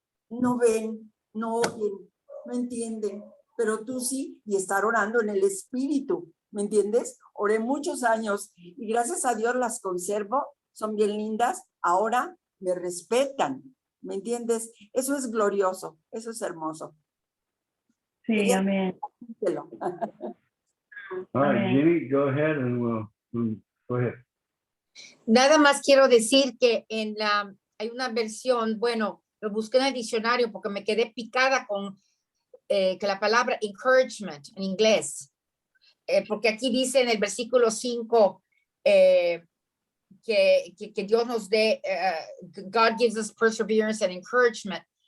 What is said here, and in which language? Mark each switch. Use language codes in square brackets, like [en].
[es] No ven, no oyen, no entienden, pero tú sí, y estar orando en el Espíritu, ¿me entiendes? Oré muchos años y gracias a Dios las conservo, son bien lindas, ahora me respetan, ¿me entiendes? Eso es glorioso, eso es hermoso. Sí, amén. Díselo. [en] All right, [es] Amén. [en] Jeannie, go ahead and we'll go ahead. [es] Nada más quiero decir que hay una versión, bueno, lo busqué en el diccionario porque me quedé picada con que la palabra encouragement en inglés, porque aquí dice en el versículo 5 que Dios nos dé, [en] God gives us perseverance and encouragement.